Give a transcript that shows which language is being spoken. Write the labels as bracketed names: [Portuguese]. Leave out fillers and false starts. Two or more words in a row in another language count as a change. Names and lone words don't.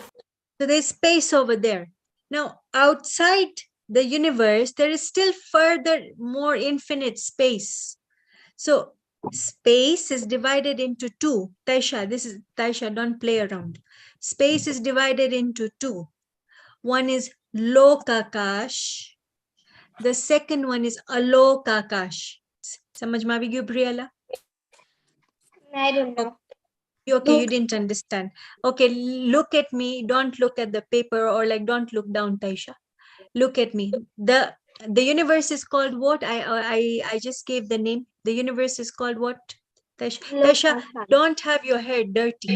[English] So there's space over there. Now, outside the universe, there is still further more infinite space. So space is divided into two. Taisha, don't play around. Space is divided into two. One is lokakash. The second one is alokakash. [Gujarati] સમજ મેં આગી ગયું, Briella? [English] I don't know. Okay, you didn't understand. Okay, look at me. Don't look at the paper, or like don't look down, Taisha. Look at me. The universe is called what? I just gave the name. The universe is called what? Taisha, Taisha, don't have your hair dirty.